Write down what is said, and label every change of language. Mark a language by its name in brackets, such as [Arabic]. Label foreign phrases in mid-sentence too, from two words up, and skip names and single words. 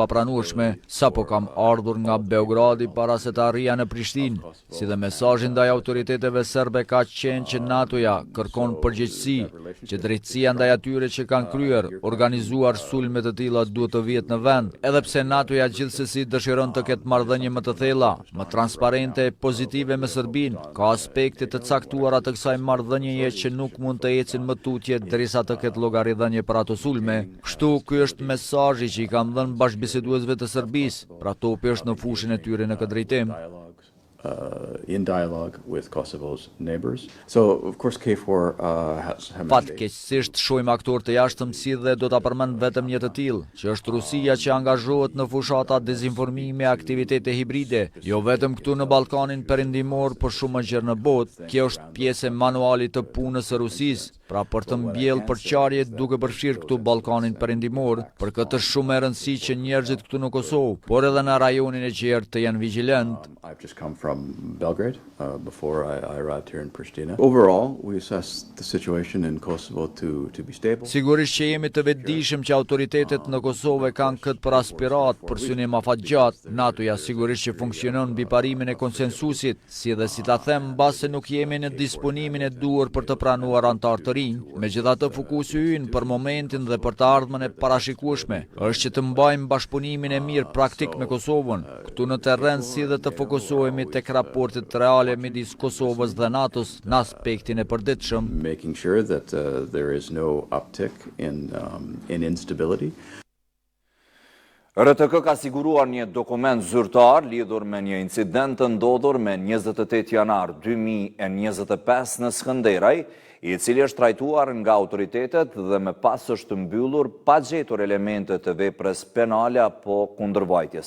[Albanian] papranueshme, sapo kam ardhur nga Beogradi para se të arrija në Prishtinë, si dhe mesazhi ndaj autoriteteve serbe ka qenë që NATO-ja kërkon përgjegjësi, që drejtësia ndaj atyre që kanë kryer, organizuar sulme të tilla duhet të vihet në vend, edhe pse NATO-ja gjithsesi dëshiron të ketë marrëdhënie më të thella, më transparente e pozitive me Serbinë. Ka aspekte të caktuara të kësaj marrëdhënieje që nuk mund të ecin më tutje derisa të ketë llogaridhënie për ato sulme. Kështu ky është mesazhi që i kam dhënë bashkëbiseduesve të Serbisë, pra topi është në fushën e tyre në këtë drejtim. [English] In dialogue with Kosovo's neighbors. So, of course, KFOR has... [Albanian] Fatkeqësisht shohim aktor të jashtëm si dhe do ta përmend vetëm një të tillë, që është Rusia që angazhohet në fushata dezinformimi e aktivitete hibride, jo vetëm këtu në Ballkanin Perëndimor, por shumë më gjerë në botë. Kjo është pjesë e manualit të punës së Rusisë, pra për të mbjellë përqarje duke përfshirë këtu Ballkanin Perëndimor. Për këtë është shumë e rëndësishme që njerëzit këtu në Kosovë, por edhe në rajonin e gjerë të janë vigjilent. [English] I've just come from Belgrade before I arrived here in Pristina. Overall, we assess the situation in Kosovo to be stable. [Albanian] Sigurisht që jemi të vetëdijshëm që autoritetet në Kosovë kanë këtë për aspirat për synim afatgjat. NATO-ja sigurisht që funksionon mbi parimin e konsensusit, si dhe si ta them, mbase nuk jemi në disponimin e duhur për të pranuar antar të rinj. Megjithatë, fokusi ynë për momentin dhe për të ardhmen e parashikueshme është që të mbajmë bashkëpunimin e mirë praktik me Kosovën, këtu në terren si dhe të fokusohemi tek raportet reale midis Kosovës dhe NATO-s në aspektin e përditshëm. [English] Making sure that there is no uptick in instability. [Albanian] RTK ka siguruar një dokument zyrtar lidhur me një incident të ndodhur me 28 janar 2025 në Skënderaj, i cili është trajtuar nga autoritetet dhe me pas është mbyllur pa gjetur elemente të veprës penale apo kundërvajtjes.